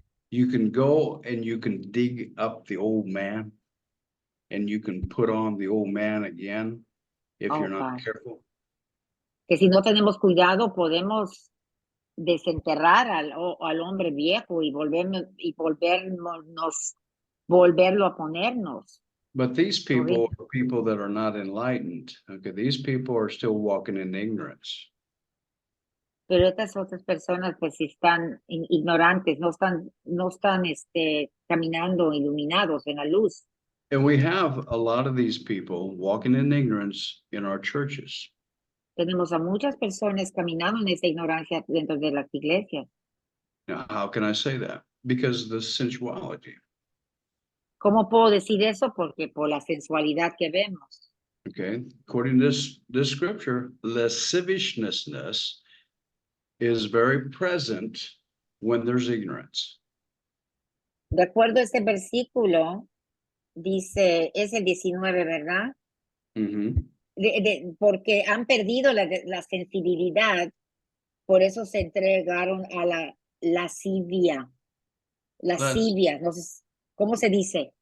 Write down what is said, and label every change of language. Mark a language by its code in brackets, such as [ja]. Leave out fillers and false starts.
[en] You can go and you can dig up the old man and you can put on the old man again if you're not careful. [es] Que si no tenemos cuidado podemos desenterrar al hombre viejo y volverlo a ponernos. [en] But these people are people that are not enlightened. Okay, these people are still walking in ignorance. [es] Pero estas otras personas pues están ignorantes, no están caminando iluminados en la luz. [en] And we have a lot of these people walking in ignorance in our churches. [es] Tenemos a muchas personas caminando en esa ignorancia dentro de las iglesias. [en] Now, how can I say that? Because of the sensuality. [es] ¿Cómo puedo decir eso? Porque por la sensualidad que vemos. [en] Okay, according to this scripture, lasciviousness is very present when there's ignorance. [es] De acuerdo a este versículo, dice, es el 19, ¿verdad? Porque han perdido la sensibilidad, por eso se entregaron a la lascivia. Lascivia, no sé, ¿cómo se dice?